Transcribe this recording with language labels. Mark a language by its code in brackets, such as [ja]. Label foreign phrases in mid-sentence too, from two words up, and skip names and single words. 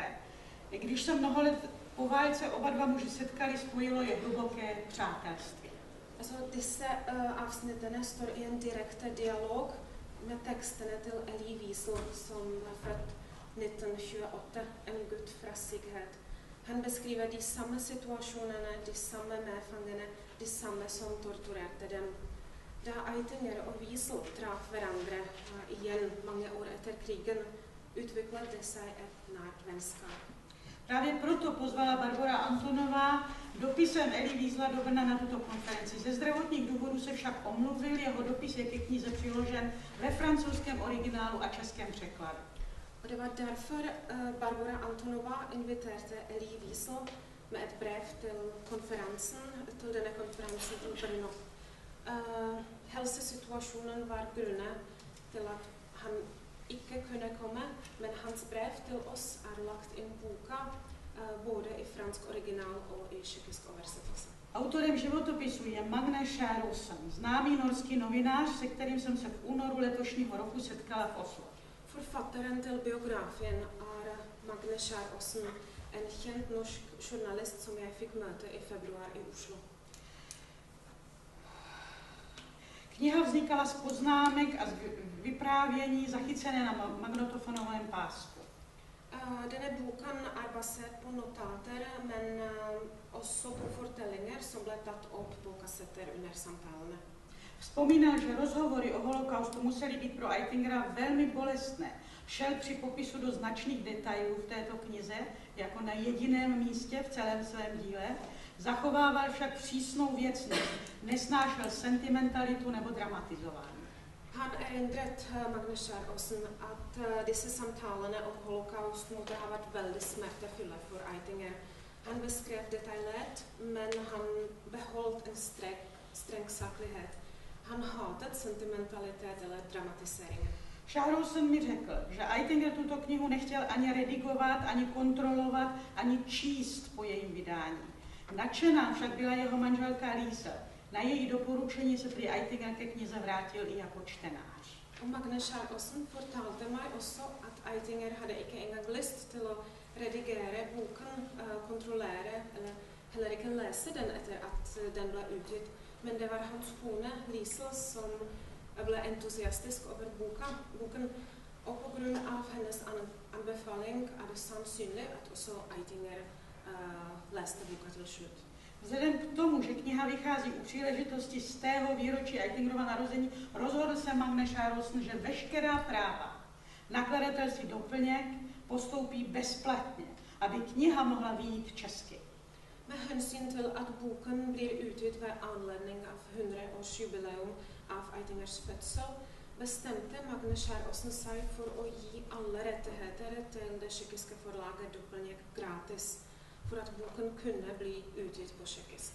[cs] Když se mnoho let po válce oba dva muži setkali, spojilo je hluboké přátelství. [no] Altså, disse avsnittene står i en direkte dialog med tekstene til Elie Wiesel, som var født 1928, en gutt fra Sighet. Han beskriver de samme situasjonene, de samme medfangene, de samme som torturerte dem. Da Eitinger og Wiesel traf hverandre igjen mange år etter krigen, utviklet det seg et nært vennskap. [cs] Právě proto pozvala Barbora Antonová dopisem Eli Wiesla do Brna na tuto konferenci. Ze zdravotních důvodů se však omluvil, jeho dopis je ke knize přiložen ve francouzském originálu a českém překladu. [sv] Och det var därför Barbara Antonova inviterade Eli Wiesel med ett brev till denne konferensen i Brno. [no] Helsesituasjonen var grunnen til at han ikke kunne komme, men hans brev til oss er lagt inn boka både i fransk originál og i tjeckisk oversettelse. [cs] Autorem životopisu je Magne Skjæraasen, známý norský novinář, se kterým jsem se v únoru letošního roku setkala v Oslo. [no] Forfatteren til biografien er Magne Skjæraasen, en kjent norsk journalist som jeg fikk møte i februar i Oslo. [cs] Kniha vznikala z poznámek a z vyprávění zachycené na magnetofonovém pásku. [no] Denne boken er basert på notater, men også på fortellinger som ble tatt opp på kassetter under samtalene. [cs] Vzpomínal, že rozhovory o holokaustu musely být pro Eitingera velmi bolestné. Šel při popisu do značných detailů v této knize, jako na jediném místě v celém svém díle, zachovával však přísnou věcnost, nesnášel sentimentalitu nebo dramatizování. [no] Han erindret Magne Skjæraasen at disse samtalene om holocaust måtte ha vært veldig smertefulle for Eitinger. Han beskrev detaljert, men han beholdt en streng saklighet. Han hatet sentimentalitet eller dramatisering. [cs] Skjæraasen mi řekl, že Eitinger tuto knihu nechtěl ani redigovat, ani kontrolovat, ani číst po jejím vydání. Nadšená však byla jeho manželka Lisa. Na její doporučení se prý Eitinger ke knize vrátil i jako čtenář. [no] Magne Skjæraasen fortalte meg også at Eitinger hadde ikke engang lyst til å redigere boken, kontrollere eller heller ikke lese den etter at den ble utgitt. Men det var hans kone Liesel som ble entusiastisk over boken, og på grunn av hennes anbefaling er det sannsynlig at også Eitinger leste boka til slutt. [cs] Vzhledem k tomu, že kniha vychází u příležitosti z tého výročí Eitingerova narození, rozhodl se Magne Skjæraasen, že veškerá práva nakladatelství Doplněk postoupí bezplatně, aby kniha mohla vyjít česky. [no] Med hensyn til at boken blir utgitt ved anledning av 100-årsjubileum av Eitingers fødsel, bestemte Magne Skjæraasen seg for å gi alle rettigheter til det tjekkiske forlaget Doplněk gratis, for at boken kunne bli utgitt på tjekkisk.